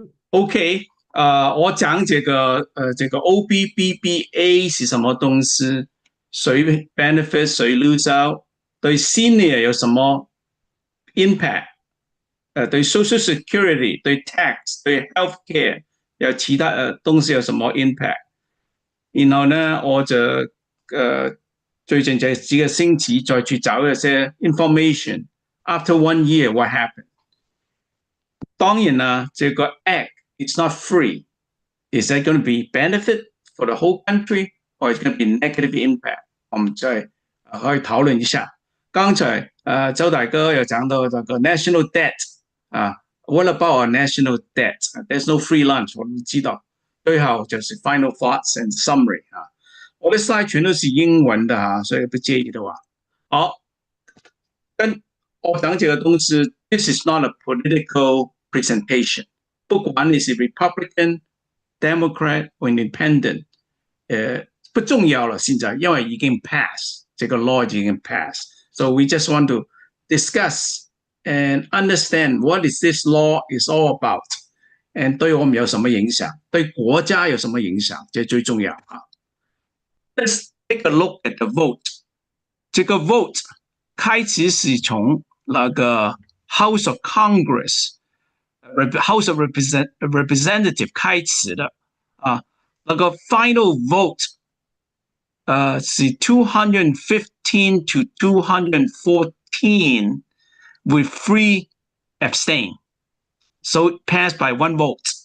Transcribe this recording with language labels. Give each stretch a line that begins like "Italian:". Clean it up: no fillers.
Chinese: OK， 我讲这个OBBBA 是什么东西，谁 benefit 谁 lose out， 对 senior 有什么 impact， 对 social security， 对 tax， 对 healthcare 有其他东西有什么 impact。然后呢，我就最近這幾個星期再去找一些 information。
English: After 1 year, what happened？
Chinese: 當然啦，這個
English: act is not free. Is that going to be benefit for the whole country, or is it going to be negative impact？
Chinese: 我們再可以討論一下。剛才周大哥有講到這個 national debt 啊。
English: What about our national debt? There's no free lunch.
Chinese: 我們知道，最後就是 final thoughts and summary 啊。我的 slide 全都是英文的啊，所以不介意的話。好，跟我講這個東西
English: ，this is not a political presentation。
Chinese: 不管你是 Republican、Democrat 或 Independent， 不重要了。現在因為已經
English: pass，
Chinese: 這個
English: law
Chinese: 已經
English: pass，so we just want to discuss and understand what is this law is all about， and
Chinese: 對我們有什麼影響，對國家有什麼影響，這最重要啊。
English: Let's take a look at the vote。
Chinese: 這個
English: vote
Chinese: 開始是從那個
English: House of Congress、House of Representative
Chinese: 開始的啊，那個
English: final vote 是215 to 214 with 3 abstain, so it passed by 1 vote.